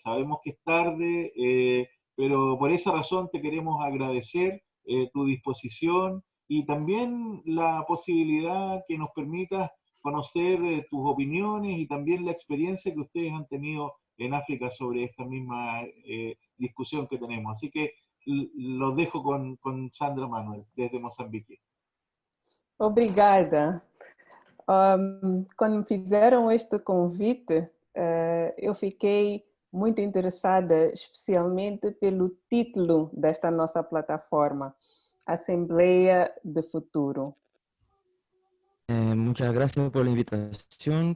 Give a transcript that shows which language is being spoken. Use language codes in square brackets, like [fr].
[es] Sabemos que es tarde, pero por esa razón te queremos agradecer tu disposición y también la posibilidad que nos permitas conocer tus opiniones y también la experiencia que ustedes han tenido en África sobre esta misma discusión que tenemos. Así que los dejo con Sandra Manuel, desde Mozambique. [pt] Obrigada. Quando fizeram este convite, eu fiquei muito interessada, especialmente pelo título desta nossa plataforma, Assembleia de Futuro. [es] Muchas gracias por la invitación.